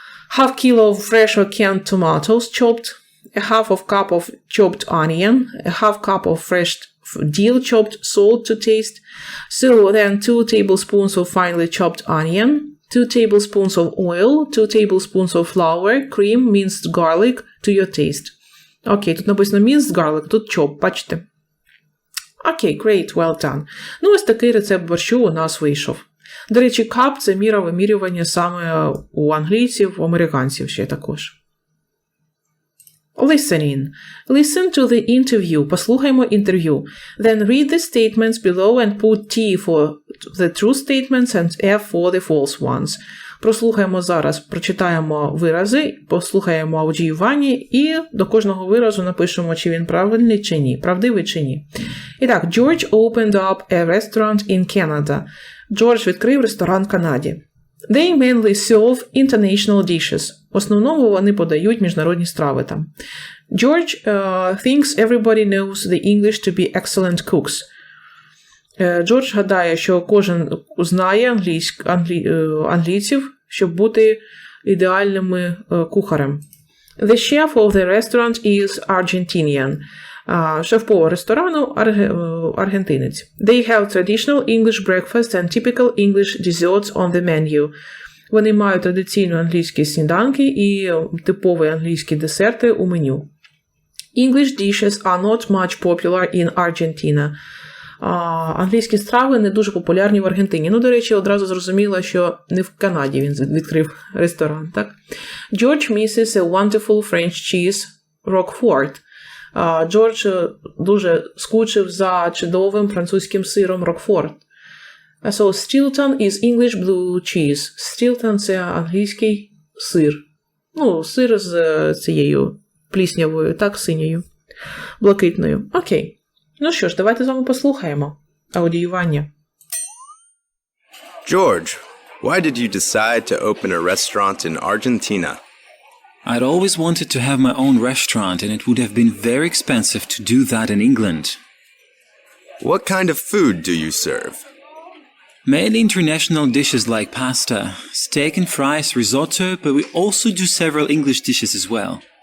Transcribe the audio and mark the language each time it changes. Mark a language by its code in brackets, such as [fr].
[en] Half kilo of fresh or canned tomatoes chopped, a half of cup of chopped onion, a half cup of fresh dill chopped, salt to taste. So then 2 tablespoons of finely chopped onion, 2 tablespoons of oil, 2 tablespoons of flour, cream, minced garlic to your taste. [uk] Окей, тут написано [en] minced garlic, [uk] тут [en] chop, [uk] бачите. [en] Окей, great, well done. [uk] Ну, ось такий рецепт борщу у нас вийшов. До речі, [en] cup [uk] – це міра вимірювання саме у англійців, у американців ще також. [en] Listening. Listen to the interview. [uk] Послухаймо інтерв'ю. [en] Then read the statements below and put T for the true statements and F for the false ones. [uk] Прослухаємо зараз, прочитаємо вирази, послухаємо аудіювання і до кожного виразу напишемо, чи він правильний чи ні, правдивий чи ні. І так, [en] George opened up a restaurant in Canada. [uk] Джордж відкрив ресторан в Канаді. [en] They mainly serve international dishes. [uk] В основному вони подають міжнародні страви там. [en] George thinks everybody knows the English to be excellent cooks. [uk] Джордж гадає, що кожен знає англійців, щоб бути ідеальними кухарем. [en] The chef of the restaurant is Argentinian. [uk] Шеф-повар ресторану аргентинець. [en] They have traditional English breakfast and typical English desserts on the menu. [uk] Вони мають традиційні англійські сніданки і типові англійські десерти у меню. [en] English dishes are not much popular in Argentina. [uk] Англійські страви не дуже популярні в Аргентині. Ну, до речі, одразу зрозуміло, що не в Канаді він відкрив ресторан, так? [en] George misses a wonderful French cheese, Roquefort. [uk] Джордж дуже скучив за чудовим французьким сиром Рокфорт. [en] So, Stilton is English blue cheese. [uk] Stilton – це англійський сир. Ну, сир з цією пліснявою, так, синьою, блакитною. Окей. Ну що ж, давайте з вами послухаємо аудіювання. [en] George, why did you decide to open a restaurant in Argentina? I'd always wanted to have my own restaurant, and it would have been very expensive to do that in England. What kind of food do you serve? Mainly international dishes like pasta, steak and fries, risotto, but we also do several English dishes as well.